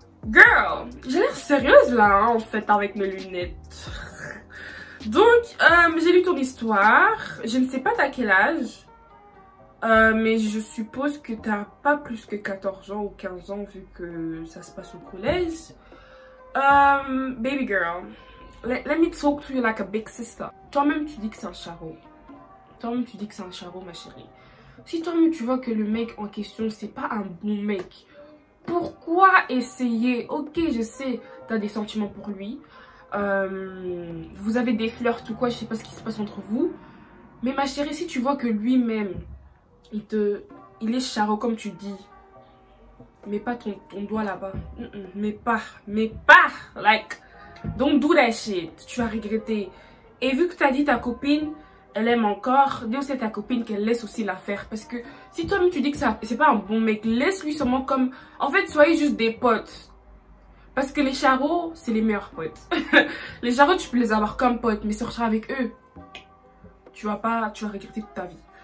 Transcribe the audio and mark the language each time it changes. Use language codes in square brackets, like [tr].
[fr] Girl, j'ai l'air sérieuse là, hein, en fait, avec mes lunettes. Donc, j'ai lu ton histoire. Je ne sais pas t'as quel âge. Mais je suppose que t'as pas plus que 14 ans ou 15 ans vu que ça se passe au collège. [en] Baby girl, let me talk to you like a big sister. [fr] Toi-même, tu dis que c'est un Charo. Toi-même, tu dis que c'est un Charo, ma chérie. Si toi-même, tu vois que le mec en question, c'est pas un bon mec, pourquoi essayer? Ok, je sais, t'as des sentiments pour lui. Vous avez des flirts ou quoi, je sais pas ce qui se passe entre vous. Mais ma chérie, si tu vois que lui-même, il est Charo comme tu dis, mets pas ton doigt là-bas. Mais pas, [en] like, don't do that shit. [fr] Tu vas regretter. Et vu que t'as dit ta copine, elle aime encore, dis aussi à ta copine qu'elle laisse aussi la faire. Parce que si toi-même tu dis que c'est pas un bon mec, laisse-lui seulement comme... En fait, soyez juste des potes. Parce que les Charos, c'est les meilleurs potes. Les Charos, tu peux les avoir comme potes, mais sortir avec eux, tu vas regretter toute ta vie.